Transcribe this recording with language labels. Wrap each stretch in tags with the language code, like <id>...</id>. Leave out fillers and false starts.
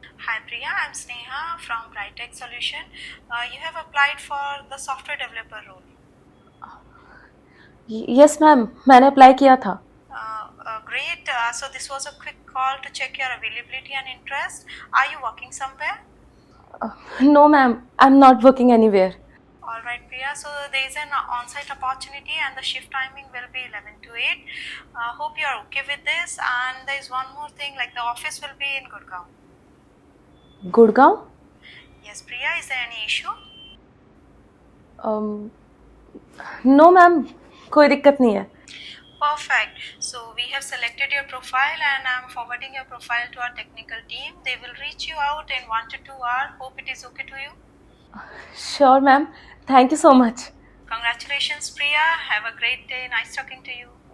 <en>Hi Priya, I'm Sneha from Brightech Solution. You have applied for the software developer role. Yes ma'am,</en> <hi>मैंने apply किया था।</hi> <en>Great. So this was a quick call to check your availability and interest. Are you working somewhere? No ma'am, I am not working anywhere. All right, Priya. So there is an on-site opportunity, and the shift timing will be 11 to 8. Hope you are okay with this. And there is one more thing, like the office will be in Gurgaon.</en> <hi>Gurgaon?</hi> <en>Yes, Priya. Is there any issue? No ma'am,</en> <hi>कोई दिक्कत नहीं है।</hi> <en>Perfect. So we have selected your profile and I'm forwarding your profile to our technical team. They will reach you out in 1 to 2 hours. Hope it is okay to you. Sure ma'am, thank you so much. Congratulations, Priya. Have a great day. Nice talking to you.</en>